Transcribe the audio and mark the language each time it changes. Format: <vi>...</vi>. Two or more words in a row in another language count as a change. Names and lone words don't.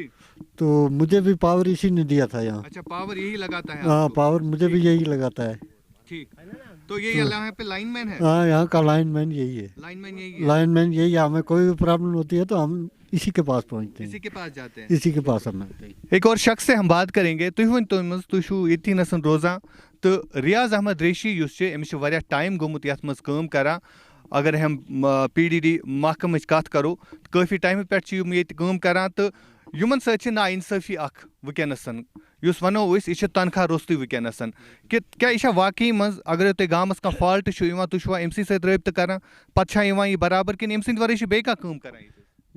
<ur>تو مجھے بھی پاور اسی نے دیا تھا یہاں. اچھا پاور یہی لگاتا ہے؟ ہاں پاور مجھے بھی یہی لگاتا ہے. ٹھیک. تو یہ یہاں پہ لائن مین ہے؟ ہاں یہاں کا لائن مین یہی ہے. لائن مین یہی ہے. لائن مین یہی ہے. ہمیں کوئی بھی پرابلم ہوتی ہے تو ہم اسی کے پاس پہنچتے ہیں. اسی کے پاس جاتے ہیں. اسی کے پاس ہم. ایک اور شخص سے ہم بات کریں گے.</ur> <ks>تُہۍ ؤنۍتو أمِس تُہۍ چھُو ییٚتھی نَسن روزان تہٕ ریاض احمد ریشی یُس چھُ أمِس چھُ واریاہ ٹایم گوٚمُت یَتھ منٛز کٲم کران. اگر ہم PDD محکمٕچ کَتھ کرو کٲفی ٹایمہٕ پٮ۪ٹھ چھِ یِم ییٚتہِ کٲم کران تہٕ یِمن سۭتۍ چھِ نااِنصٲفی اکھ وٕنکیٚنَسن یُس وَنو أسۍ یہِ چھِ تنخواہ روٚستُے وٕنکیٚنَسن کہِ کیٛاہ یہِ چھا واقعی منٛز اگرے تۄہہِ گامَس کانٛہہ فالٹ چھُ یِوان تُہۍ چھُوا أمسٕے سۭتۍ رٲبطہٕ کران پتہٕ چھا یِوان یہِ برابر کِنہٕ أمۍ سٕنٛدِ وَرٲے چھِ بیٚیہِ کانٛہہ کٲم کران ییٚتہِ؟</ks>